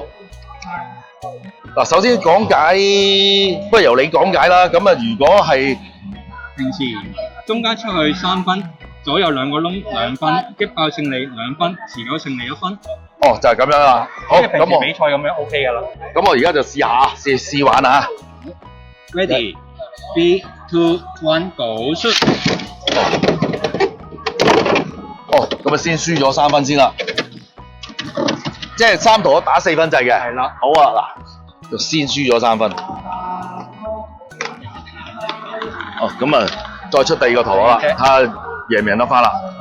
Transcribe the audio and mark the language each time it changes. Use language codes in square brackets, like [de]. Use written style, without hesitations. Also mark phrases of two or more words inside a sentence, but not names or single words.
[yue] 嗱，首先講解，不如由你講解啦。咁啊，如果係平時中間出去3分。左右兩個窿2分，擊爆勝利2分，持久勝利1分。哦，就係咁樣啦。好，咁我比賽咁樣 OK 㗎啦。咁我而家就試玩啊。 [en] Ready, 3, 2, 1, go shoot！ [yue] 哦，咁啊先輸咗3分先啦。即係3陀螺打4分制嘅。係啦。好啊，嗱，就先輸咗3分。哦，咁啊，再出第二個陀螺啦，睇下贏唔贏得翻啦。